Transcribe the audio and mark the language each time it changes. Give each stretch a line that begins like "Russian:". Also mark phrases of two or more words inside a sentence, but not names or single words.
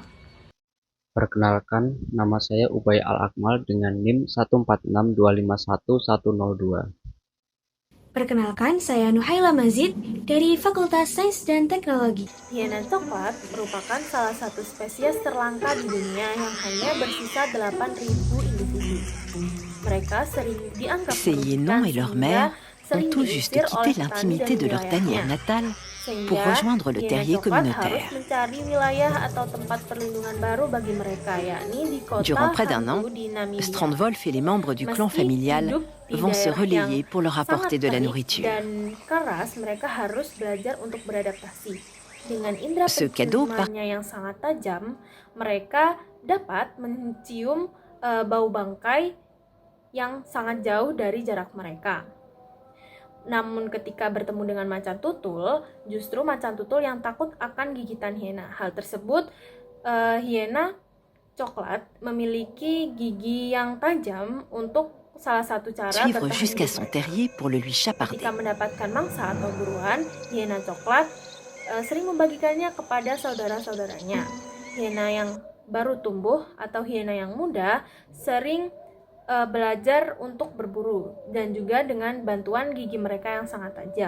Indonesian: Perkenalkan, nama saya Ubay Al-Akmal dengan NIM 146251102. Perkenalkan, saya Nuhaila Mazid dari Fakultas Sains dan Teknologi. Hyena coklat merupakan salah satu spesies terlangka di dunia yang hanya bersisa 8.000 individu. Mereka sering dianggap
French: Ces hyénons et leur mère ont tout juste quitté l'intimité de leur tanière natale pour rejoindre le terrier communautaire.
Indonesian: Mencari wilayah atau tempat perlindungan baru bagi mereka, yakni di kota
French: Durant près d'un an,
Indonesian: Hangu di Namibia.
French: Strandwolf et les membres du clan familial vont se relayer pour leur apporter de la nourriture.
Indonesian: Dan keras, mereka harus belajar untuk beradaptasi. Dengan indera
French: Ce cadeau
Indonesian: penciumannya yang sangat tajam, mereka dapat mencium bau bangkai yang sangat jauh dari jarak mereka. Namun ketika bertemu dengan macan tutul, justru macan tutul yang takut akan gigitan hyena. Hal tersebut, hyena coklat memiliki gigi yang tajam untuk salah satu cara
French: Suivre
Indonesian: bertahan
French: jusqu'à
Indonesian: hidup
French: son
Indonesian: mereka.
French: terrier pour le lui chaparder.
Indonesian: Ketika mendapatkan mangsa atau buruan, hyena coklat sering membagikannya kepada saudara-saudaranya. Hyena yang baru tumbuh atau hyena yang muda sering belajar untuk berburu dan juga dengan bantuan gigi mereka yang sangat tajam.